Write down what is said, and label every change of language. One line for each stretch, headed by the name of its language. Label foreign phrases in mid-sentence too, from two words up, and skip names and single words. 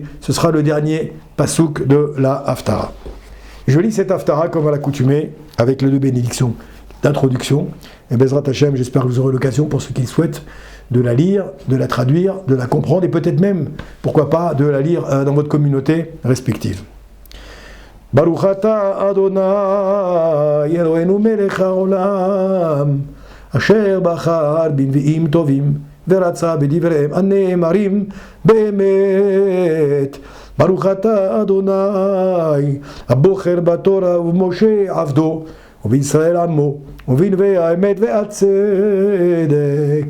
French: Ce sera le dernier pasouk de la Haftara. Je lis cette Haftara comme à l'accoutumée, avec les deux bénédictions d'introduction. Et Bezrat Hachem, j'espère que vous aurez l'occasion, pour ceux qui le souhaitent, de la lire, de la traduire, de la comprendre, et peut-être même, pourquoi pas, de la lire dans votre communauté respective.
Hebrew: ברוך אתה אדוני אלוהינו מלך העולם אשר בחר בנביאים טובים ורצה בדבריהם הנאמרים באמת. ברוך אתה אדוני הבוחר בתורה ובמשה עבדו ובישראל עמו ובנביאי האמת והצדק.